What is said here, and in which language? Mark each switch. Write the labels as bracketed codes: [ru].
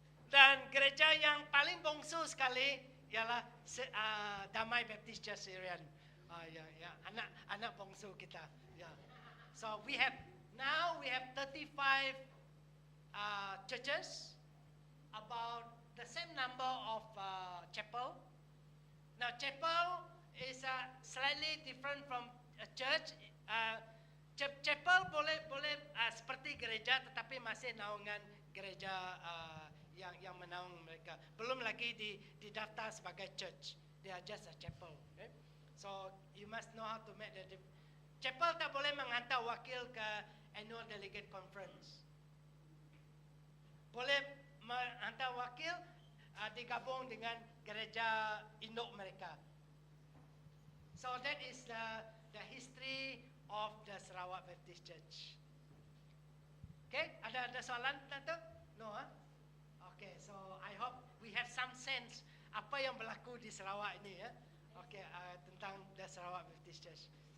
[ms] Dan gereja yang paling bongsu sekali ialah Damai Baptist Church Syrian. Ya, anak bongsu kita. Ya. [en] So we have 35 churches, about the same number of chapel. Now chapel is slightly different from a church. [ms] Chapel boleh seperti gereja, tetapi masih naungan gereja yang menaung mereka. Belum lagi didaftar sebagai church. [en] They are just a chapel. Okay? So you must know how to make the chapel [ms] tak boleh menghantar wakil ke [en] annual delegate conference. [ms] Boleh menghantar wakil digabung dengan gereja induk mereka. [en] So that is the history of the Sarawak Baptist Church. Okay, [ms] ada soalan tentang? [en] No, Okay, so I hope we have some sense [ms] apa yang berlaku di Sarawak ini ya. Okay, tentang the Sarawak Baptist Church.